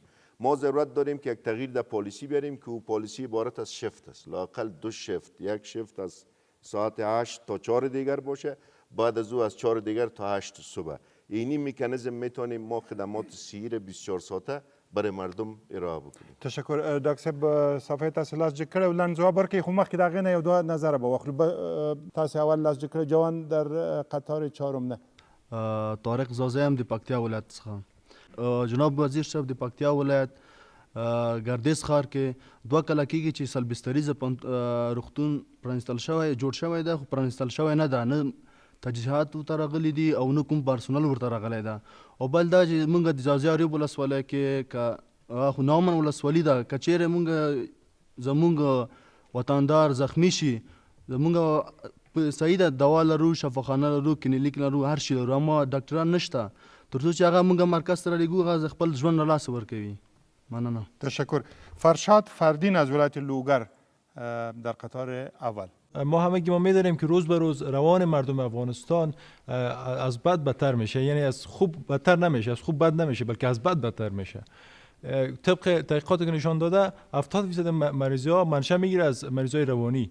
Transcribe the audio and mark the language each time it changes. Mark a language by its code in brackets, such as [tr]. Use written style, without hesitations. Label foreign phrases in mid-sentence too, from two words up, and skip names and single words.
[fa] ما ضرورت داریم که یک تغییر در پالیسی بیاریم که او پالیسی عبارت از شفت است، لااقل 2 شفت، یک شفت از ساعت 8 تا 4 دیگر باشه، بعد از او از 4 دیگر تا 8 صبح. اینی مکانیزم میتونیم ما خدمات سیر 24 ساعته برای مردم ارائه بکنیم. تشکر. [ps] ډاکټر صاحب صفحه تاسو لاس جګ کړی ولن ځواب ورکړئ، خو مخکې د هغې نه یو دوه نظره به واخلو. تاسو اول لاس جګ کړی جوان [fa] در قطار چهارم [ps] نه. طارق زازه هم د پکتیا ولایت څخه. جناب وزیر صاحب د پکتیا ولایت ګردیز ښار کې 2 کاله کېږي چې سلبستریزه روغتون پرانیستل شوی جوړ شوی ده، خو پرانیستل شوی نه ده، نه تجهیزات ورته راغلي دي او نه کوم پرسونل ورته راغلی ده. او بل دا چې موږ د ځاځي اریوب ولسوالۍ کې که خو نامن ولسوالي ده، که چیرې زمونږ وطندار زخمی شي، زمونږ صحیح ده دوا لرو، شفاخانه لرو، کلینیک لرو، هر شي لرو، اما ډاکټران نشته. تر څو چې هغه موږ مرکز ته رالیږو هغه خپل ژوند له لاسه ورکوي. [fa] ممنونم. تشکر. فرشاد فردین از ولایت لوگر در قطار اول. ما همگی ما می‌دانیم که روز به روز روان مردم افغانستان از بد بدتر میشه، یعنی از خوب بدتر نمیشه، از خوب بد نمیشه، بلکه از بد بدتر میشه. طبق تحقیقاتی که نشان داده 70% مریضی‌ها منشأ میگیره از مریضای روانی.